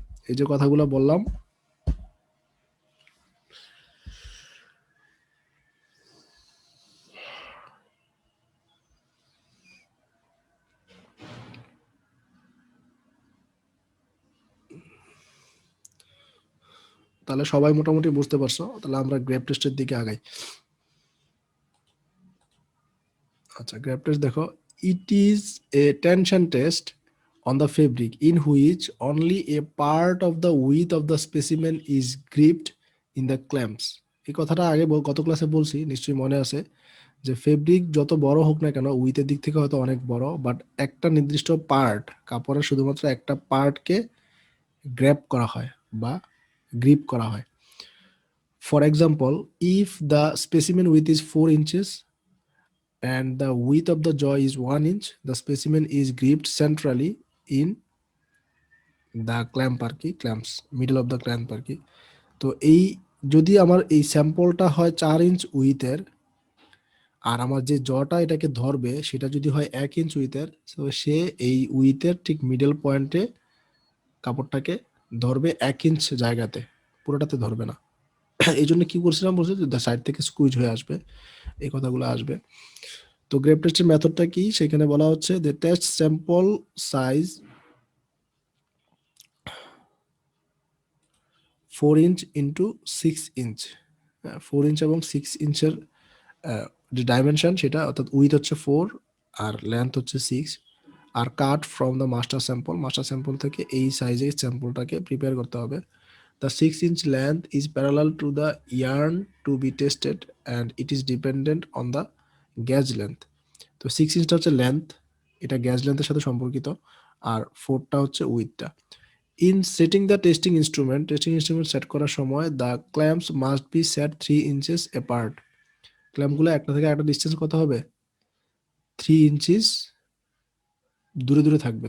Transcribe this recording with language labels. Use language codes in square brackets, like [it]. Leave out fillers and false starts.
[bn] এই যে কথাগুলো বললাম, তাহলে সবাই মোটামুটি বুঝতে পারছো, তাহলে আমরা গ্র্যাব টেস্টের দিকে আগাই। আচ্ছা, গ্র্যাব টেস্ট দেখো, [en] It is a tension test on the fabric in which only a part of the width of the specimen is gripped in the clamps. [bn] এই কথাটা আগে গত ক্লাসে বলছি, নিশ্চয়ই মনে আছে, যে ফেব্রিক যত বড় হোক না কেন, উইথের দিক থেকে হয়তো অনেক বড়, বাট একটা নির্দিষ্ট পার্ট, কাপড়ের শুধুমাত্র একটা পার্টকে গ্র্যাব করা হয় বা গ্রিপ করা হয়। [en] for example, if the specimen width is 4 inches and the width of the jaw is 1 inch, the specimen is gripped centrally in the clamp [bn] আর কি, [en] clamps, middle of the clamp আর কি। [bn] তো এই যদি আমার এই স্যাম্পলটা হয় 4 ইঞ্চ উইথের, আর আমার যে জটা এটাকে ধরবে সেটা যদি হয় 1 ইঞ্চ উইথের, তো সে এই উইথের ঠিক মিডল পয়েন্টে কাপড়টাকে ধরবে 1 ইঞ্চ জায়গাতে, পুরোটাতে ধরবে না। এই জন্য কি করছিলাম বলছি, সাইড থেকে স্কুইজ হয়ে আসবে, এই কথাগুলো আসবে। তো গ্রেপ টেস্টের মেথডটা কি, সেখানে বলা হচ্ছে যে test sample size 4 inch into 6 inch, 4 inch এবং 6 ইঞ্চের যে ডাইমেনশন সেটা, অর্থাৎ উইথ হচ্ছে 4 আর লেন্থ হচ্ছে 6, [en] আর cut from the master sample, [bn] master sample থেকে এই সাইজের স্যাম্পলটাকে প্রিপেয়ার করতে হবে। [en] The 6 inch length is parallel to the yarn to be tested and it is dependent on the gauge length. [bn] তো 6 ইঞ্চটা হচ্ছে লেন্থ, এটা গ্যাজ লেন্থের সাথে সম্পর্কিত, আর 4টা হচ্ছে উইথটা। [en] in setting the testing instrument [bn] set করার সময় [en] the clamps must be set 3 inches apart, [bn] ক্ল্যাম্পগুলো একটা থেকে একটা ডিস্টেন্স কত হবে, 3 inches দূরে দূরে থাকবে।